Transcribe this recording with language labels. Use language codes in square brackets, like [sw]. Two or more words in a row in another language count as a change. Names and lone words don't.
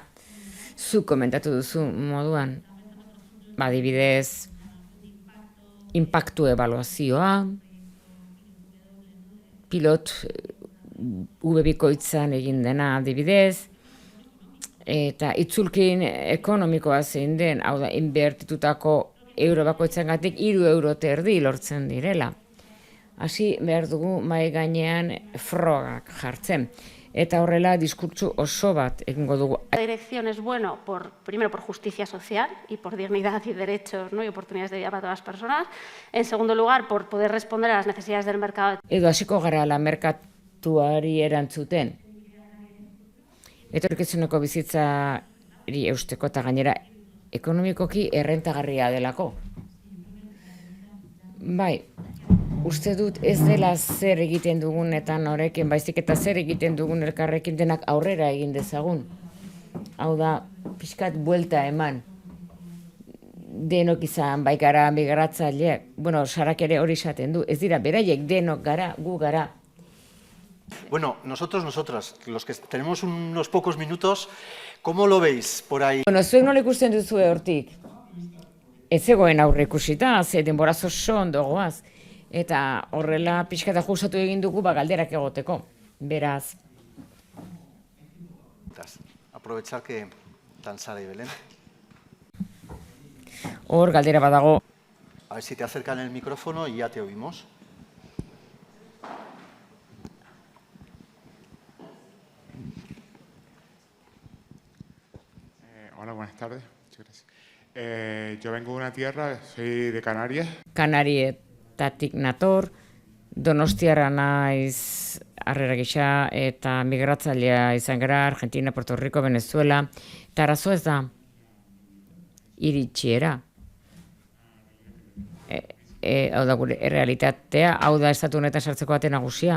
[eu] Zuk komentatu duzu moduan, adibidez, inpaktu ebaluazioa, pilot bikoitzan egin dena adibidez, eta itzulkin ekonomikoa zein den, hau da, inbertitutako euro bakoitzagatik 3 euro eta erdi lortzen direla. Hasi behar dugu mahai gainean frogak jartzen. Eta horrela diskurtsu oso bat egingo dugu. [es] La dirección es bueno, primero por justicia social y por dignidad y derechos, ¿no? Y oportunidades de vida para todas las personas. En segundo lugar, por poder responder a las necesidades del mercado. [eu] Edo hasiko gara la merkatuari erantzuten. Etorkizuneko bizitzari eusteko eta gainera ekonomikoki errentagarria delako. Bai, uste dut ez dela zer egiten dugun eta norekin, baizik eta zer egiten dugun elkarrekin denak aurrera egin dezagun. Hau da, pixkat buelta eman. Denok izan, bai gara migratzaileak, Sarak ere hori esaten du, ez dira, beraiek denok gara, gu gara. [es] Bueno, nosotras, los que tenemos unos pocos minutos, ¿cómo lo veis por ahí? [eu] Zuek nola ikusten duzue hortik? Ez zegoen aurre ikusita, ze denbora oso ondo goaz. Eta horrela pixkata justatu egin dugu galderak egoteko. Beraz. [es] Aprovechar que están Sara y Belén. [eu] Hor galdera badago. [es] A ver si te acercan el micrófono y ya te oímos. Hola, buenas tardes. Muchas gracias. Yo vengo de una tierra, soy de Canarias. [eu] Kanarietatik nator, Donostiarra naiz harrera gisa eta migratzailea izan gara, Argentina, Puerto Rico, Venezuela. Eta arazo ez da iritsiera. Hau da gure errealitatea, hau da estatu honetan sartzeko ate nagusia.